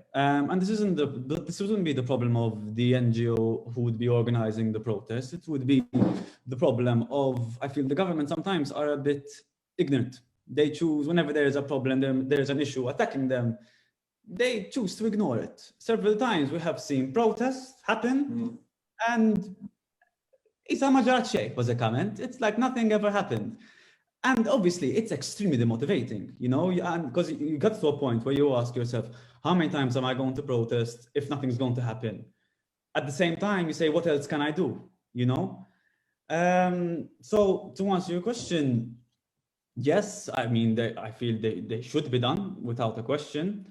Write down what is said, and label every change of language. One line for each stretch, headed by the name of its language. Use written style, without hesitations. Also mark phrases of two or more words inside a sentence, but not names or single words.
English: And this wouldn't be the problem of the NGO who would be organizing the protest. It would be the problem of, I feel the government sometimes are a bit ignorant. They choose, whenever there is a problem, there's an issue attacking them, they choose to ignore it. Several times we have seen protests happen and
Maltese: Isa ma ġrat xejn
English: was a comment. It's like nothing ever happened. And obviously, it's extremely demotivating, because you get to a point where you ask yourself, how many times am I going to protest if nothing's going to happen? At the same time, you say, what else can I do? So to answer your question, yes, I mean, I feel they should be done without a question.